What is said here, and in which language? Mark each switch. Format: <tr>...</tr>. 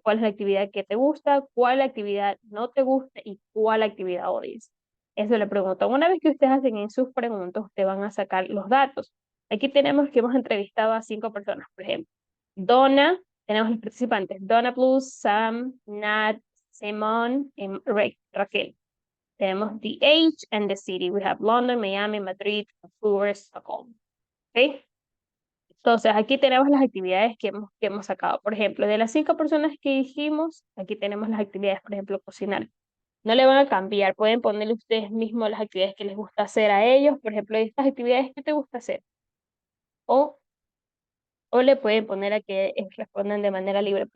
<es>¿Cuál es la actividad que te gusta? ¿Cuál actividad no te gusta? ¿Y cuál actividad odias? Eso le preguntan. Una vez que ustedes hacen en sus preguntas, ustedes van a sacar los datos. Aquí tenemos que hemos entrevistado a 5 personas, por ejemplo. Donna, tenemos los participantes. Donna Plus, Sam, Nat, Simon y Raquel. Tenemos</es> <en>the age and the city. We have London, Miami, Madrid, Vancouver, Stockholm. ¿Ok?</en> <es>Entonces, aquí tenemos las actividades que hemos sacado. Por ejemplo, de las 5 personas que dijimos, aquí tenemos las actividades, por ejemplo, cocinar. No le van a cambiar, pueden ponerle ustedes mismos las actividades que les gusta hacer a ellos. Por ejemplo, estas actividades que te gusta hacer. O, o le pueden poner a que respondan de manera libre.</es>